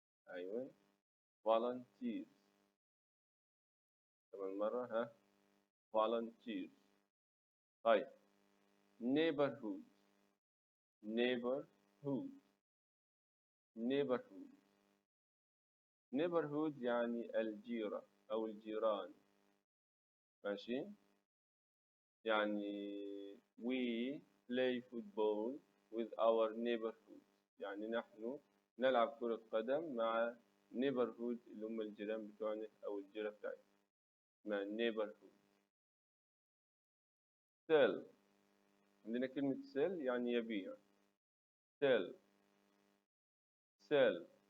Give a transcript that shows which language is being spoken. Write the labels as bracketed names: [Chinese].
[Arabic] أيوة volunteers. كمان مرة، ها، volunteers. طيب neighborhood. [English] neighborhood. neighborhood. [Arabic] neighborhood يعني الجيرة أو الجيران، ماشي. يعني [English] we play football with our neighborhood. [Arabic] يعني نحن نلعب كرة قدم مع neighborhood اللي هم الجيران بتوعنا أو الجيرة بتاعتنا، اسمها neighborhood. [English] sell. [Arabic] عندنا كلمة sell يعني يبيع. [English] sell. sell.